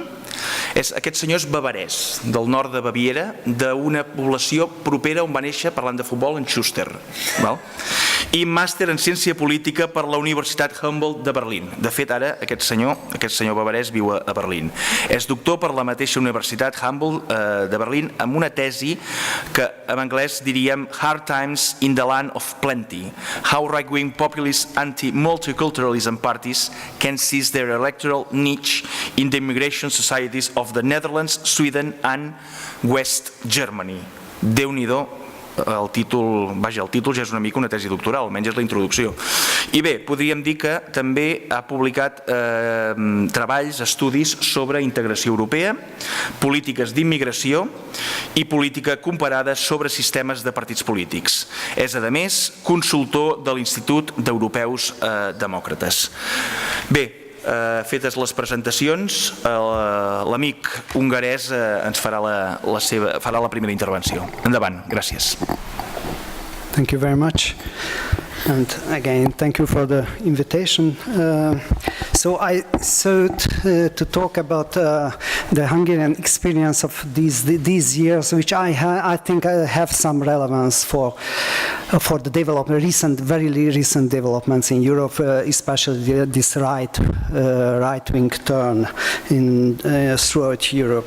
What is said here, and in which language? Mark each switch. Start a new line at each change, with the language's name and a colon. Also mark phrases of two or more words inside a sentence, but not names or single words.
Catalan: Aquest senyor és bavarès, del nord de Baviera, d'una població propera on va néixer, parlant de futbol, en Schuster. I màster en Ciència Política per la Universitat Humboldt de Berlín. De fet, ara aquest senyor bavarès viu a Berlín. És doctor per la mateixa Universitat Humboldt de Berlín amb una tesi que en anglès diríem Hard Times in the Land of Plenty.
English: How right-wing populist anti-multiculturalism parties can seize their electoral niche in the immigration societies of the Netherlands, Sweden and West Germany.
Catalan: Déu-n'hi-do. El títol ja és una mica una tesi doctoral, almenys és la introducció. I bé, podríem dir que també ha publicat treballs, estudis sobre integració europea, polítiques d'immigració i política comparada sobre sistemes de partits polítics. És, a més, consultor de l'Institut d'Europeus Demòcrates. Bé, fetes les presentacions, l'amic hongarès ens farà la primera intervenció. Endavant, gràcies.
English: Thank you very much. And again, thank you for the invitation. So I thought to talk about the Hungarian experience of these years, which I think have some relevance for the development, very recent developments in Europe, especially this right-wing turn throughout Europe.